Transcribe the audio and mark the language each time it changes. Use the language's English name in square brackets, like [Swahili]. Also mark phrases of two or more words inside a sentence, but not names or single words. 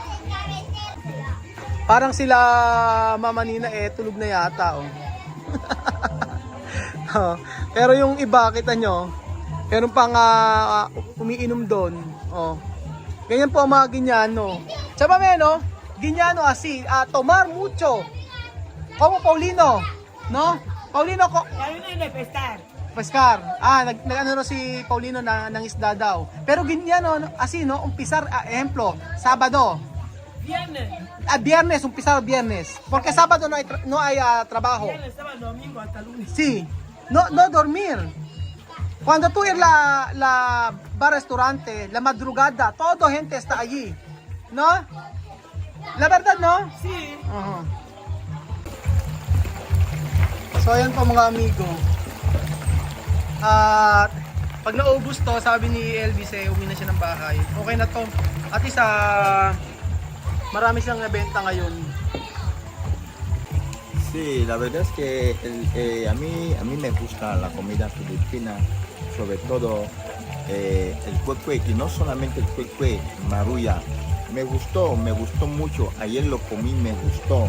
[Filipino] Parang sila Mama Nina tulog na yata oh. Pero yung iba kita nyo, meron pang umiinom doon. Oh. Ganyan po ang mga Ginyano. Tsaba no? [Spanish] Ginyano así, tomar mucho. Como Paulino, no? Paulino ko. Pescar. [Filipino] Nag-ano si Paulino na isda daw. [Spanish] Pero ganyan así no, umpisar ejemplo, Sabado. Viernes, umpisar viernes. Porque Sabado no hay trabajo. Viernes, sábado, domingo hasta lunes. Sí. No dormir. Cuando tú ir la bar restaurante, la madrugada, todo gente está allí. ¿No? La verdad, no? Sí. [Filipino] Uh-huh. So ayan po mga amigo. At pag naubos to, sabi ni Elvis uwi na siya ng bahay. Okay na to. At isa marami siyang nabenta ngayon. [Spanish] Sí, la verdad es que a mí me gusta la comida filipina, sobre todo el cuecue, y no solamente el cuecue, maruya. Me gustó mucho. Ayer lo comí, me gustó.